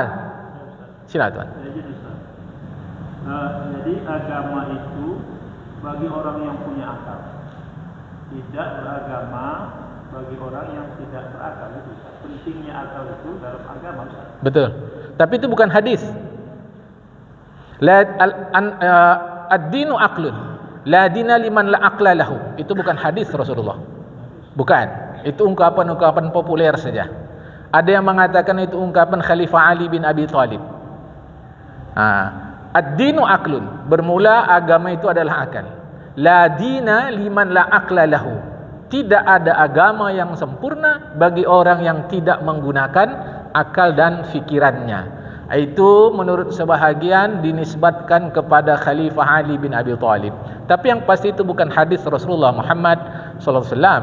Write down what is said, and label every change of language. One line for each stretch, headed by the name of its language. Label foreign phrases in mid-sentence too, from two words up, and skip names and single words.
Malay: Sila tuan. Jadi agama itu bagi orang yang punya akal, tidak beragama bagi orang yang tidak berakal. Itu pentingnya akal itu dalam agama. Betul. Tapi itu bukan hadis.
Arabic: الدين عقل، لا دين لمن لا عقل له.
Malay: Itu bukan hadis Rasulullah. Bukan. Itu ungkapan-ungkapan populer saja. Ada yang mengatakan itu ungkapan Khalifah Ali bin Abi Thalib.
Arabic: الدين عقل,
Malay: bermula agama itu adalah akal.
Arabic: لا دين لمن لا عقل له.
Malay: Tidak ada agama yang sempurna bagi orang yang tidak menggunakan akal dan fikirannya. Itu menurut sebahagian dinisbatkan kepada Khalifah Ali bin Abi Thalib. Tapi yang pasti itu bukan hadis Rasulullah Muhammad
Arabic: صلى الله عليه وسلم.